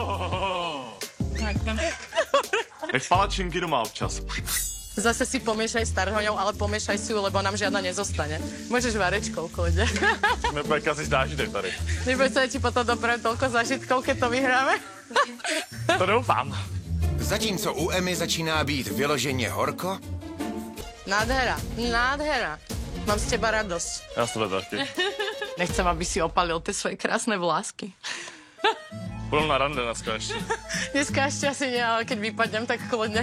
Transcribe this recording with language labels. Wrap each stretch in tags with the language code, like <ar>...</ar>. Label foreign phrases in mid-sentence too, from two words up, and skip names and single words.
<cs>Jak palačinky doma občas.</cs> <sk>Zase si pomiešaj s tarhoňou, ale pomiešaj si ju, lebo nám žiadna nezostane. Môžeš varečkou, kľudne.</sk> <cs>Nebude kazit zážitek tady.</cs> <sk>Neboj sa, ti potom dopravím toľko zážitkov, keď to vyhráme.</sk> <cs>To doufám. Zatímco u Emmy začíná být vyloženě horko,</cs> <sk>Nádhera. Mám z teba radosť.</sk> <cs>Já z tebe taky.</cs> <sk>Nechcem, aby si opalil ty svoje krásne vlásky.</sk> <cs>Budem na rande dneska ještě. Dneska ještě</cs> <sk>asi nie, ale keď vypadnem, tak kľudne.</sk>